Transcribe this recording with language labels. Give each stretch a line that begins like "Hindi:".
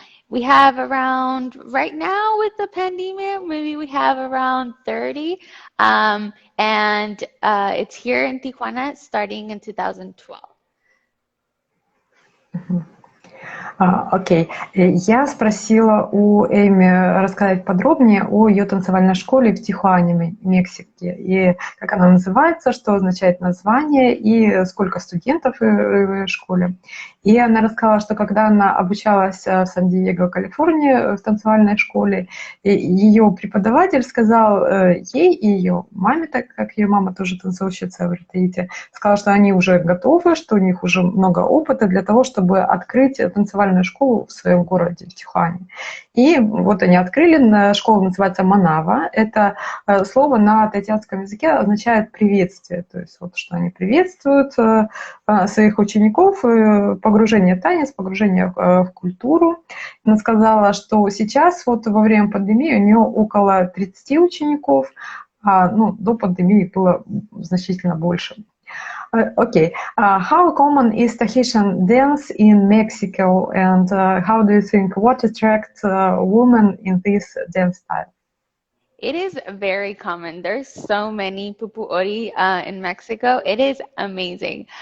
English: We have around, right now with the pandemic, maybe we have around 30. It's here in Tijuana starting in 2012.
Russian: Окей. Я спросила у Эйми рассказать подробнее о ее танцевальной школе в Тихуане, Мексике, и как она называется, что означает название и сколько студентов в школе. И она рассказала, что когда она обучалась в Сан-Диего, Калифорнии, в танцевальной школе, ее преподаватель сказал ей и ее маме, так как ее мама тоже танцовщица в Таити, сказал, что они уже готовы, что у них уже много опыта для того, чтобы открыть танцевальную школу в своем городе, в Тихуане. И вот они открыли, школа называется Манава. Это слово на таитянском языке означает приветствие, то есть вот что они приветствуют своих учеников, погружение в танец, погружение в культуру. Она сказала, что сейчас вот во время пандемии у нее около 30 учеников, а до пандемии было значительно больше.
English: Okay. How common is Tahitian dance in Mexico, and how do you think what attracts women in this dance style? It is very common. There's so many pupuori in Mexico. It is amazing.